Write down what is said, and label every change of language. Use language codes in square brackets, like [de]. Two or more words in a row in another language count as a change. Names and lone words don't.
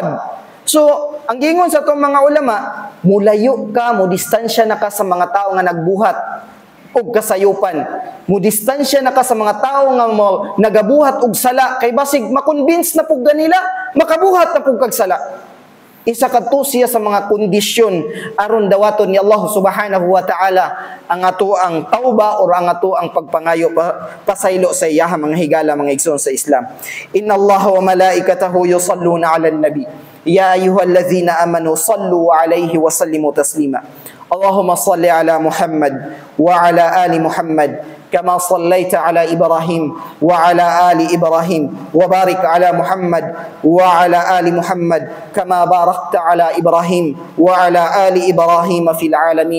[ceb] So, ang gingon sa itong mga ulama, mulayo ka, mudistansya na ka sa mga tao nga nagbuhat og kasayupan. Mudistansya na ka sa mga tao nga nagabuhat og sala, kay basig makonvince na pug ganila, makabuhat na pug kag sala. Isa kadto siya sa mga kondisyon aron dawaton ni Allah [ar] سبحانه وتعالى [ceb] ang ato ang tauba or ang ato ang pagpangayo pasaylo sa iya mga higala mga igsoon sa Islam. [ar] إن الله وملائكته يصلون على النبي. يا أيها الذين آمنوا صلوا عليه وسلموا تسليما. اللهم صل على محمد وعلى آل محمد كما صليت على إبراهيم وعلى آل إبراهيم وبارك على محمد وعلى آل محمد كما باركت على إبراهيم وعلى آل إبراهيم في العالمين